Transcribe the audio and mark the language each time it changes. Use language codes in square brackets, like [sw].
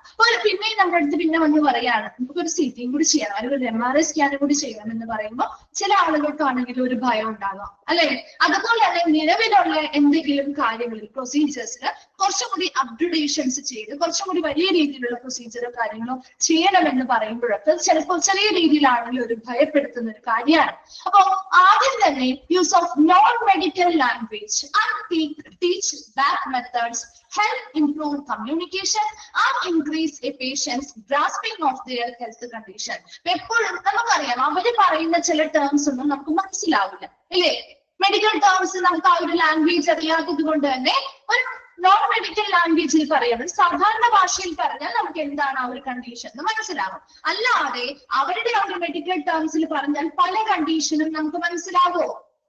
[ml] അപ്പൊ പിന്നെയും നമ്മുടെ അടുത്ത് പിന്നെ വന്ന് പറയാണ് നമുക്കൊരു CT കൂടി ചെയ്യണം അല്ലെങ്കിൽ ഒരു MRI സ്കാനും കൂടി ചെയ്യണം എന്ന് പറയുമ്പോൾ ചില ആളുകൾക്കാണെങ്കിലും ഒരു ഭയം ഉണ്ടാകാം, അല്ലെ. അതുപോലെ തന്നെ നിലവിലുള്ള എന്തെങ്കിലും കാര്യങ്ങളിൽ പ്രൊസീജിയേഴ്സിൽ കുറച്ചും കൂടി അപ്ഗ്രഡേഷൻസ് ചെയ്ത് കുറച്ചും കൂടി വലിയ രീതിയിലുള്ള പ്രൊസീജിയറോ കാര്യങ്ങളോ ചെയ്യണമെന്ന് പറയുമ്പോഴൊക്കെ ചിലപ്പോൾ ചെറിയ രീതിയിലാണെങ്കിലും ഒരു ഭയപ്പെടുത്തുന്ന ഒരു കാര്യമാണ്. അപ്പൊ ആദ്യം തന്നെ [en] Use of non medical language and teach that methods help improve communication and increase a patient's grasping of their health condition. [ml] എപ്പോഴും നമുക്കറിയാം, അവര് പറയുന്ന ചില ടേംസ് ഒന്നും നമുക്ക് മനസ്സിലാവില്ല, ഇല്ലേ. മെഡിക്കൽ ടേംസ് നമുക്ക് ആ ഒരു ലാംഗ്വേജ് അറിയാത്തത് കൊണ്ട് തന്നെ ഒരു നോൺ മെഡിക്കൽ ലാംഗ്വേജിൽ പറയണം. സാധാരണ ഭാഷയിൽ പറഞ്ഞാൽ നമുക്ക് എന്താണ് ആ ഒരു കണ്ടീഷൻ എന്ന് മനസ്സിലാവും. അല്ലാതെ അവരുടെ ആ ഒരു മെഡിക്കൽ ടേംസിൽ പറഞ്ഞാൽ പല കണ്ടീഷനും നമുക്ക് മനസ്സിലാവോ?